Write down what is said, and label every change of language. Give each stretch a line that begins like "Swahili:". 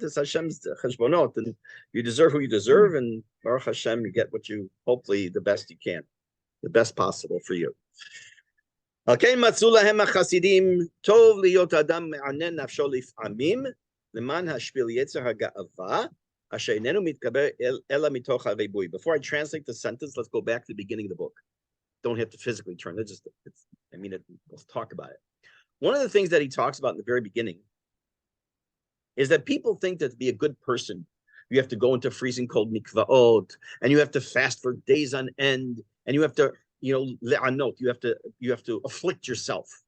English: This Hashem's cheshbonot, and you deserve who you deserve, and Baruch Hashem, you get what you, hopefully, the best you can, the best possible for you.
Hebrew: Okay, מצאו להם החסידים, טוב להיות אדם מענן נפשו לפעמים, למען השפיל יצר הגאווה, אשר איננו מתגבר אלא מתוך הריבוי.
English: Before I translate the sentence, let's go back to the beginning of the book. Don't have to physically turn. Let's talk about it. One of the things that he talks about in the very beginning is that people think that to be a good person, you have to go into freezing cold mikvaot, and you have to fast for days on end, and you have to, you have to afflict yourself.